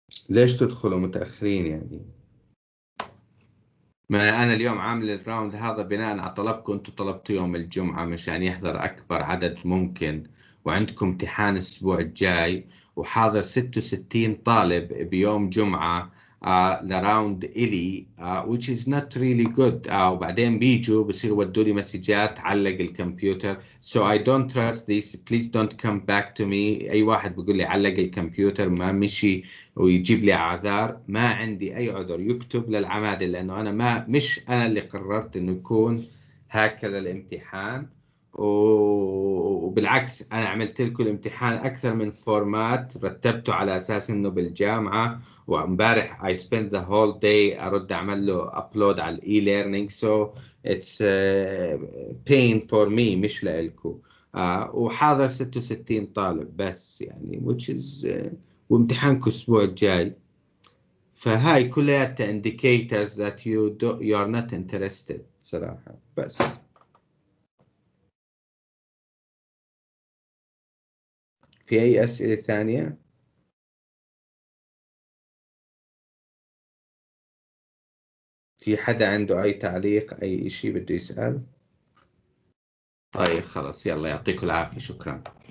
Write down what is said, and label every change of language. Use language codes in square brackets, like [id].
[ar] ليش تدخلوا متأخرين يعني؟ ما أنا اليوم عامل الراوند هذا بناء على طلبكم، أنتم طلبتوا يوم الجمعة مشان يحضر أكبر عدد ممكن، وعندكم امتحان الأسبوع الجاي، وحاضر 66 طالب بيوم جمعة لراوند إلي [en] which is not really good. [ar] وبعدين بيجوا بصيروا يودوا لي مسجات علق الكمبيوتر. [en] So I don't trust this, please don't come back to me. [ar] أي واحد بيقول لي علق الكمبيوتر ما مشي ويجيب لي أعذار، ما عندي أي عذر، يكتب للعمادة، لأنه أنا مش أنا اللي قررت إنه يكون هكذا الامتحان. وبالعكس أنا عملت لكم الامتحان أكثر من فورمات، رتبته على أساس إنه بالجامعة، وامبارح [en] I spent the whole day [ar] أرد أعمل له upload على e-learning. [en] so it's pain for me [ar] مش لإلكم. وحاضر 66 طالب بس يعني [en] which is [ar] وامتحانكم الأسبوع الجاي. فهاي كلها [en] indicators that you are not interested [ar] صراحة. بس في أي أسئلة ثانية؟ في حدا عنده أي تعليق، أي إشي بده يسأل؟ طيب خلاص، يلا يعطيكم العافية، شكرا.